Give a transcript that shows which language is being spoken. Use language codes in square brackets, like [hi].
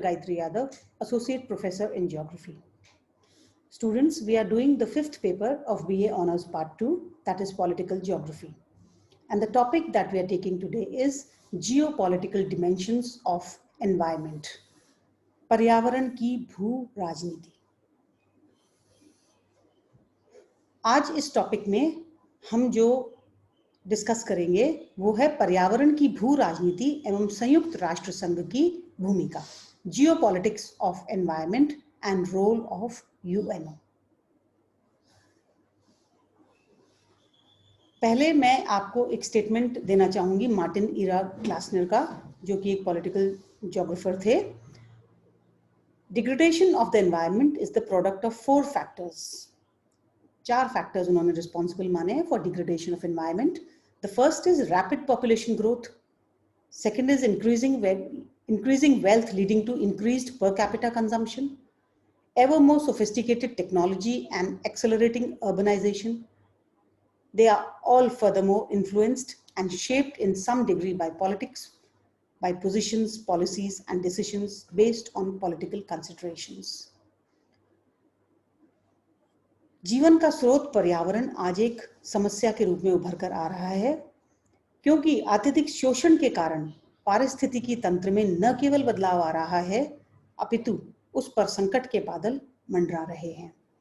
[en] Gayatri Yadav, Associate Professor in Geography. Students, we are doing the fifth paper of BA Honours Part 2, that is Political Geography. And the topic that we are taking today is Geopolitical Dimensions of Environment, [hi] पर्यावरण की भू राजनीति। आज इस topic में हम जो discuss करेंगे वो है पर्यावरण की भू राजनीति एवं संयुक्त राष्ट्र संघ की भूमिका, [en] Geopolitics of environment and role of UNO. [hi] पहले मैं आपको एक स्टेटमेंट देना चाहूंगी मार्टिन इरा ग्लासनर का, जो कि एक पॉलिटिकल ज्योग्राफर थे। [en] Degradation of the environment is the product of 4 factors. [hi] 4 factors उन्होंने रिस्पॉन्सिबल माने हैं [en] For degradation of environment. The first is rapid population growth. Second is increasing wealth leading to increased per capita consumption, ever more sophisticated technology and accelerating urbanization. They are all furthermore influenced and shaped in some degree by politics, by positions, policies and decisions based on political considerations. [hi] जीवन का स्रोत पर्यावरण आज एक समस्या के रूप में उभर कर आ रहा है, क्योंकि अत्यधिक शोषण के कारण पारिस्थितिकी तंत्र में न केवल बदलाव आ रहा है, अपितु उस पर संकट के बादल मंडरा रहे हैं।